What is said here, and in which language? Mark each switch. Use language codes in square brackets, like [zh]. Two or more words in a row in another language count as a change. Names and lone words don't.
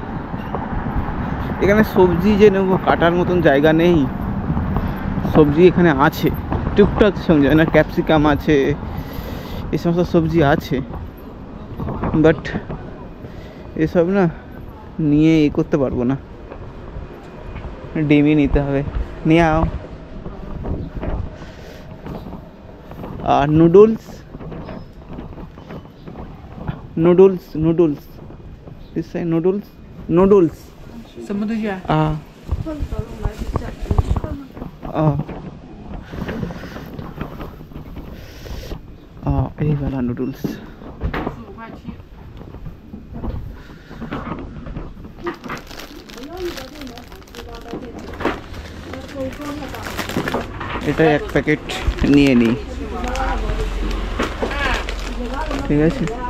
[bn] এখানে সবজি যে নেবো কাটার মতন জায়গা নেই, সবজি এখানে আছে টুকটাক সবজি, না ক্যাপসিকাম আছে, এই সমস্ত সবজি আছে, বাট এসব না নিয়ে করতে পারবো না, ডিমই নিতে হবে। নিয়ে আও। আর নুডলস [en] this side noodles [zh] 什么东西啊？ [bn] এই वाला নুডলস। এটা এক প্যাকেট নিয়ে নিই, ঠিক আছে।